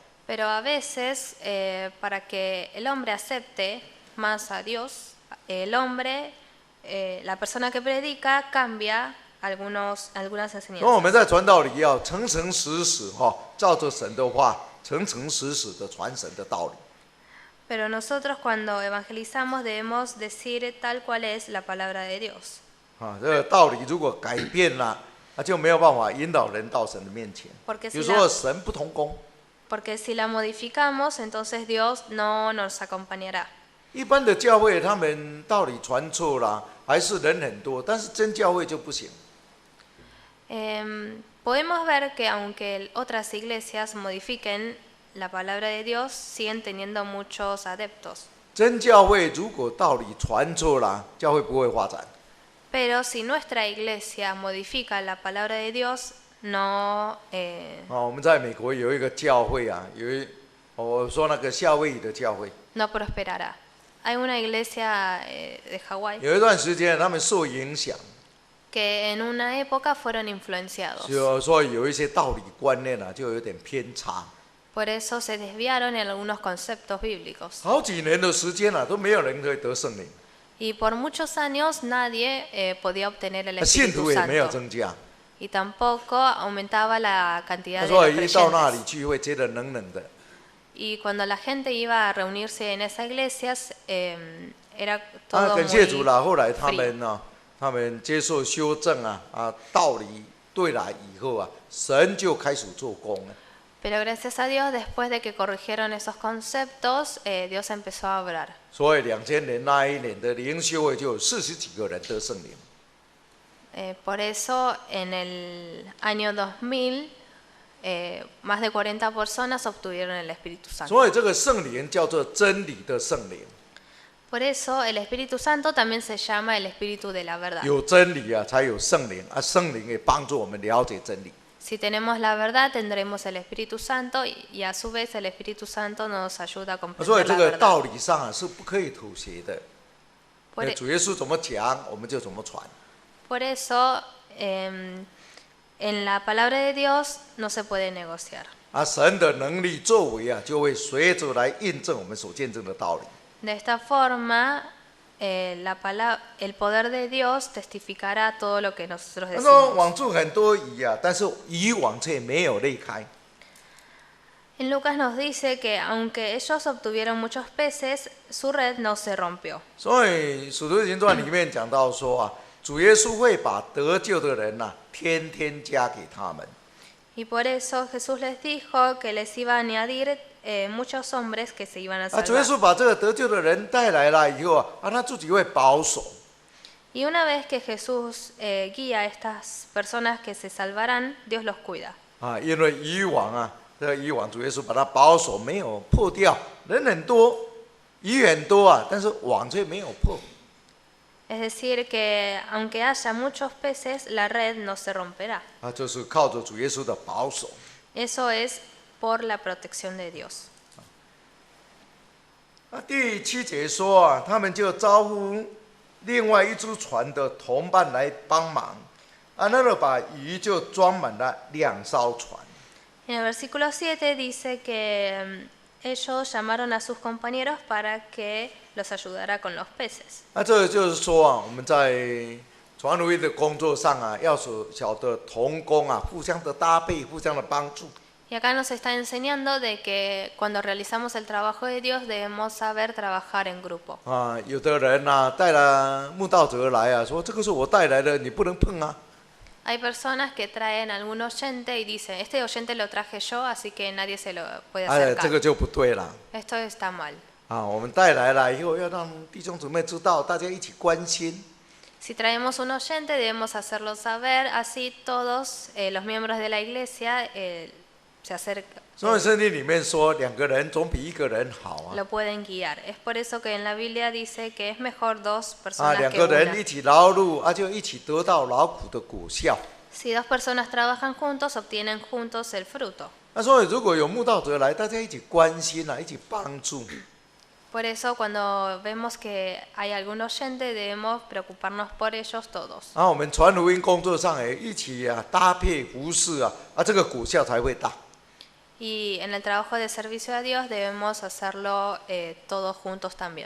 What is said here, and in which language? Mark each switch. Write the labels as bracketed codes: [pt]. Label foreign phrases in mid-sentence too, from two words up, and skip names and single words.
[es] Pero a veces, para que el hombre acepte más a Dios, el hombre, la persona que predica, cambia algunas [zh] 所以我 [es] enseñanzas. [zh] 们在传道里要诚诚实实照着神的话，诚诚实实的传神的道理。 [es] Pero nosotros cuando evangelizamos debemos decir tal cual es la palabra de Dios. [zh] 这个道理如果改变了，就没有办法引导人到神的面前。 [es] Porque [zh] 有 [es] si [zh] 时候 [es] la, [zh] 神不同工， [es] porque si la modificamos, entonces Dios no nos acompañará. [zh] 一般的教会他们道理传错了，还是人很多，但是真教会就不行。 [es] Podemos ver que aunque otras iglesias modifiquen la palabra de Dios, siguen teniendo muchos adeptos. [zh] 真教会如果道理传错了，教会不会发展。 [es] Pero si nuestra iglesia modifica la palabra de Dios, no, [zh] 我们在美国有一个教会啊，我说那个夏威夷的教会， [es] no prosperará. Hay una iglesia de Hawái [zh] 有一段时间他们受影响， [es] que en una época fueron influenciados. [zh] 所以有一些道理观念啊，就有点偏差。 [es] Por eso se desviaron en algunos conceptos bíblicos. [zh] 好几年的时间啊，都没有人可以得圣灵， [es] Y por muchos años nadie podía obtener el [zh] 信 [es] Espíritu [zh] 徒也没有 [es] Santo. [zh] 增加。 [es] Y tampoco aumentaba la cantidad de [zh] 所 [es] los [zh] 以一到那里 [es] creyentes. [zh] 聚会，觉得冷冷的。 [es] Y cuando la gente iba a reunirse en esas iglesias, era 啊， todo [zh] 感谢主 [es] muy [zh] 啦！后来他 [es] frío. [zh] 们呢、他们接受修正啊，道理对了以后啊，神就开始做工了。 [es] Pero gracias a Dios, después de que corrigieron esos conceptos, Dios empezó a obrar. [zh] 所以2000年那一年的灵修会就有40几个人得圣灵。 [es] Por eso, en el año 2000, más de 40 personas obtuvieron el Espíritu Santo. [zh] 所以这个圣灵叫做真理的圣灵， [es] Por eso, el Espíritu Santo también se llama el Espíritu de la verdad. [zh] 有真理啊，才有圣灵啊，圣灵也帮助我们了解真理。 [es] Si tenemos la verdad, tendremos el Espíritu Santo y a su vez el Espíritu Santo nos ayuda a [zh] 所以 [es] comprender [zh] 这 [es] la [zh] 个 [es] verdad. [zh] 道理上啊是不可以妥协的。 [es] Por, [zh] 主耶稣怎么讲，我们就怎么传。 [es] por eso, en la palabra de Dios no se puede negociar. [zh] 啊，神的能力作为啊，就会随着来印证我们所见证的道理。 [es] De esta forma, el poder de Dios testificará todo lo que nosotros [zh] 他说 [es] decimos. [zh] 网住很多鱼啊，但是渔网却没有裂开。 [es] En Lucas nos dice que aunque ellos obtuvieron muchos peces, su red no se rompió. [zh] 所以《使徒行传》里面讲到说啊，主耶稣会把得救的人呐、天天加给他们。 [es] Y por eso Jesús les dijo que les iba a añadir muchos hombres que se iban a [zh] 啊，主耶 [es] salvar. [zh] 稣把这个得救的人带来了以后啊，他自己会保守。 [es] Y una vez que Jesús guía a estas personas que se salvarán, Dios los cuida. [zh] 啊，因为渔网啊，这个渔网主耶稣把它保守，没有破掉。人很多，鱼很多啊，但是网却没有破。 [es] Es decir, que aunque haya muchos peces, la red no se romperá. [zh] 啊，就是靠着主耶稣的保守。 [es] Eso es por la protección de Dios. [zh] 啊，第7节说啊，他们就招呼另外一只船的同伴来帮忙，啊，那个把鱼就装满了2艘船。 [es] En el versículo 7 dice que ellos llamaron a sus compañeros para que los ayudara con los peces. [zh] 那这就是说啊，我们在传福音的工作上啊，要晓得同工啊，互相的搭配，互相的帮助。 [es] Y acá nos está enseñando de que cuando realizamos el trabajo de Dios debemos saber trabajar en grupo. [zh] 啊，有的人呐、带了慕道者来啊，说这个是我带来的，你不能碰啊。 [es] Hay personas que traen algún oyente y dicen, este oyente lo traje yo, así que nadie se lo puede 哎， acercar. [zh] 这个就不对了。 [es] Esto está mal. [zh] 啊，我们带来了以后，要让弟兄姊妹知道，大家一起关心。 [es] Si traemos un oyente debemos hacerlo saber, así todos los miembros de la iglesia se acercan, [zh] 所以圣经里面说，2个人总比1个人好啊。 [es] lo pueden guiar. Es por eso que en la Biblia dice que es mejor dos 啊， personas [zh] 2 [es] que [zh] 个人 [es] una. [zh] 一起劳碌，啊，就一起得到劳苦的果效。 [es] Si dos personas trabajan juntos, obtienen juntos el fruto. [zh] 那所以如果有慕道者来，大家一起关心啊，一起帮助。 [es] Por eso cuando vemos que hay algún oyente debemos preocuparnos por ellos todos. [zh] 然后我们传福音工作上也一起啊搭配服侍啊，啊，这个果效才会大。 [es] Y en el trabajo de servicio a Dios debemos hacerlo todos juntos también.